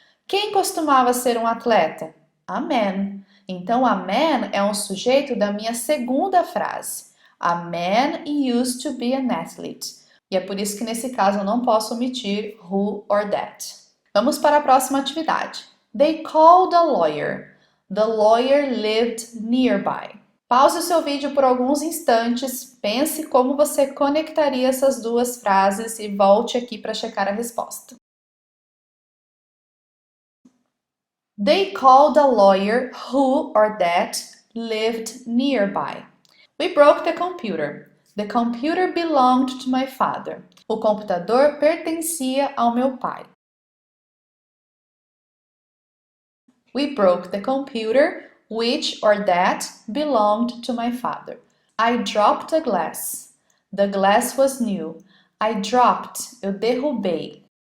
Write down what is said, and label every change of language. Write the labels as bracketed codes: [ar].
[pt] Quem costumava ser um atleta? [en] A man. [pt] Então, a man é um sujeito da minha segunda frase. [en] A man used to be an athlete. [pt] E é por isso que nesse caso eu não posso omitir who or that. Vamos para a próxima atividade. [en] They called a lawyer. The lawyer lived nearby. [pt] Pause o seu vídeo por alguns instantes, pense como você conectaria essas duas frases e volte aqui para checar a resposta. [en] They called a lawyer who or that lived nearby. We broke the computer. The computer belonged to my father. [pt] O computador pertencia ao meu pai. [en] We broke the computer, which or that belonged to my father. I dropped a glass. The glass was new. I dropped, [pt] eu derrubei.